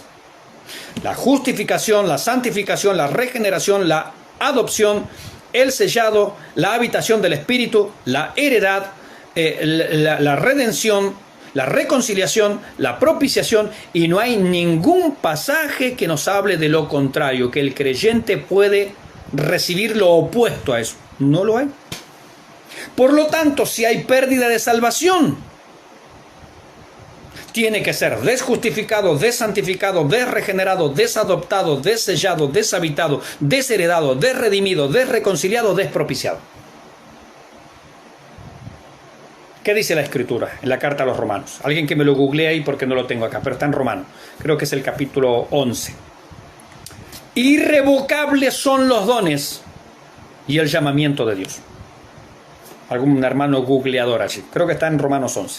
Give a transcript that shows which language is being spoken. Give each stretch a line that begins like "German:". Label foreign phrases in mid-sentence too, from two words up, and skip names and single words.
Spanish: La justificación, la santificación, la regeneración, la adopción, el sellado, la habitación del Espíritu, la heredad, la redención, la reconciliación, la propiciación, y no hay ningún pasaje que nos hable de lo contrario, que el creyente puede recibir lo opuesto a eso. No lo hay. Por lo tanto, si hay pérdida de salvación, tiene que ser desjustificado, desantificado, desregenerado, desadoptado, dessellado, deshabitado, desheredado, desredimido, desreconciliado, despropiciado. ¿Qué dice la Escritura en la carta a los Romanos? Alguien que me lo googlee ahí porque no lo tengo acá, pero está en Romanos. Creo que es el capítulo 11. Irrevocables son los dones y el llamamiento de Dios. Algún hermano googleador allí. Creo que está en Romanos 11.